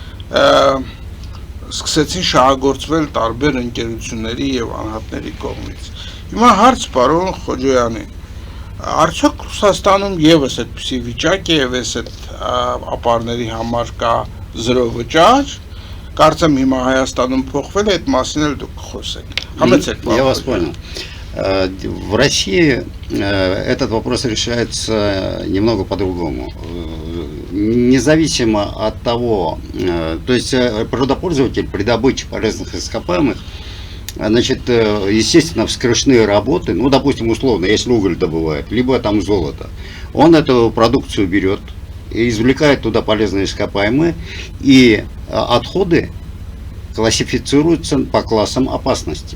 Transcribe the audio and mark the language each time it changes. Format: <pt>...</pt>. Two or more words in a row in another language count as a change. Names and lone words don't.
<hy>սկսեցին շահագործվել տարբեր ընկերությունների եւ անհատների կողմից։ Հիմա հարց պարոն Խոջոյանին, արդյոք Ռուսաստանում եւս այդպիսի վիճակ է եւ այս այդ ապարների համար կա 0 վճար, կարծեմ հիմա Հայաստանում փոխվել է, այդ մասին էլ դուք խոսեք։ Համեցեք։</hy> <ru>Я вас понял. В России этот вопрос решается немного по-другому. Независимо от того, то есть природопользователь при добыче полезных ископаемых, значит, естественно, вскрышные работы, ну, допустим, условно, если уголь добывает, либо там золото, он эту продукцию берет, извлекает туда полезные ископаемые, и отходы классифицируются по классам опасности.</ru>